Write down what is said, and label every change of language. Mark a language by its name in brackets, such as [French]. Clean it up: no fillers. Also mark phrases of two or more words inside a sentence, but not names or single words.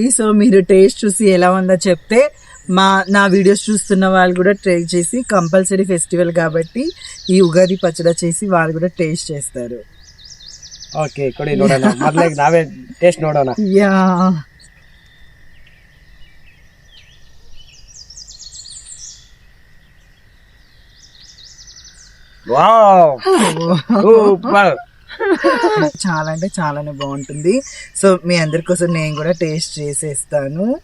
[Telugu] సో మీరు టేస్ట్ చూసి ఎలా ఉందో చెప్తే నా వీడియోస్ చూస్తున్న వాళ్ళు కూడా ట్రై చేసి [English] compulsory festival [Telugu] కాబట్టి ఈ ఉగాది పచ్చడి చేసి వాళ్ళు కూడా టేస్ట్ చేస్తారు. [Kannada] ಓಕೆ ಕೊಡಿ ನೋಡೋಣ. ಮೊದಲಿಗೆ ನಾವೇ ಟೇಸ್ಟ್ ನೋಡೋಣ. [Telugu] యా [English] wow super. [Telugu] చాలా అంటే చాలానే బాగుంటుంది. సో మీ అందరి కోసం నేను కూడా టేస్ట్ చేసేస్తాను.